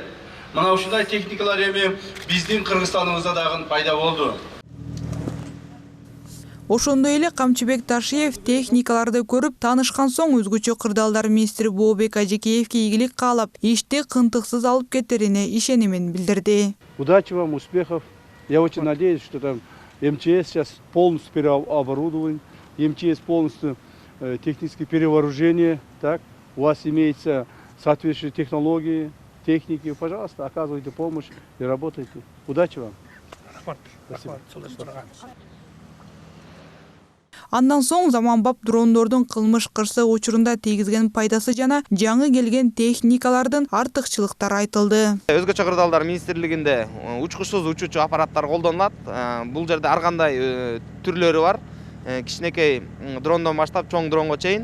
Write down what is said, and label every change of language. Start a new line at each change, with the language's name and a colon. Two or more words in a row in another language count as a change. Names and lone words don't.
Kyrgyz: Мына ушундай техникалар эми биздин Кыргызстаныбызда дагы пайда болду. Ошондой эле Камчыбек Ташиев техникаларды көрүп таанышкан соң өзгөчө кырдаалдар министри Бообек Ажекеевке ийгилик каалап, ишти кынтыксыз алып кетерине ишенимин билдирди.
Russian: Удачи вам, успехов. Я очень надеюсь, что там МЧС сейчас полностью переоборудован, МЧС полностью техническое перевооружение, так? У вас имеются соответствующие технологии, техники. Пожалуйста, оказывайте помощь и работайте. Удачи вам. Спасибо.
Kyrgyz: Андан соң заманбап дрондордун кылмыш кырсык учурунда тийгизген пайдасы жана жаңы келген техникалардын артыкчылыктары айтылды. Өзгөчө кырдаалдар министрлигинде учкучсуз учуучу аппараттар колдонулат. Бул жерде ар кандай түрлөрү бар. Кичинекей дрондон баштап чоң дронго чейин.